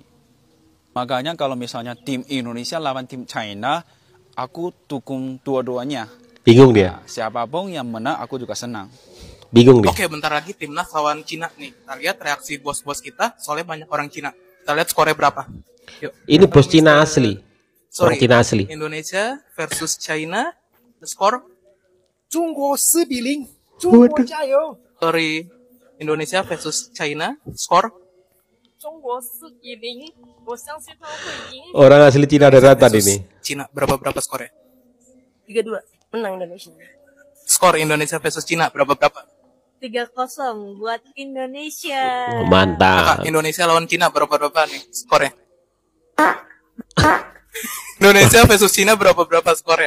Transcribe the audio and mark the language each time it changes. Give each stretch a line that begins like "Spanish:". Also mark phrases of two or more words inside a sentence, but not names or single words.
Indonesian: Makanya kalau misalnya tim Indonesia lawan tim China, aku dukung dua-duanya. Bingung dia. Siapapun yang menang aku juga senang. Bingung dia. Oke, bentar lagi timnas lawan Cina nih. Kita lihat reaksi bos-bos kita, soalnya banyak orang Cina. Kita lihat skornya berapa. Yuk. Ini bos Cina asli. Orang Sorry, Cina asli.
English: Indonesia versus China. The score
Chinese: 中国4比0. 中国加油.
English: Sorry, Indonesia versus China.
Indonesian: Skor
Chinese: 中国4比0，我相信他们会赢。
Indonesian: Orang asli Cina daratan versus ini. Cina. Berapa skornya? 3-2 menang Indonesia. Skor Indonesia versus Cina berapa? 3-0 buat Indonesia. Oh, mantap. Kakak, Indonesia lawan Cina berapa nih skornya? Indonesia versus Cina berapa skornya?